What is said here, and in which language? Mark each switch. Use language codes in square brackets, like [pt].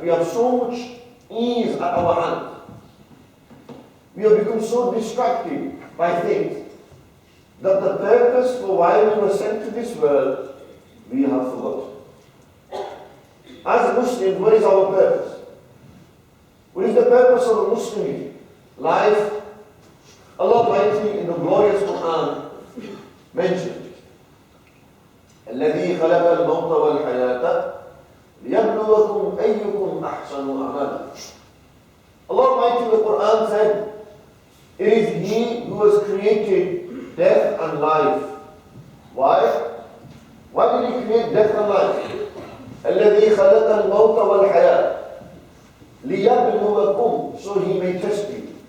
[en] We have so much ease at our hand. We have become so distracted by things that the purpose for why we were sent to this world, we have forgotten. As Muslims, what is our purpose? What is the purpose of a Muslim life? Allah Almighty in the glorious Quran mentioned, [ar] الذي خلق الموت والحياة ليبلوكم أيكم أحسن عملا. [en] Allah Almighty in the Quran said, it is He who has created death and life. Why? Why did He create death and life? [ar] الذي خلق الموت والحياة ليبلوكم, [en] so He may test you.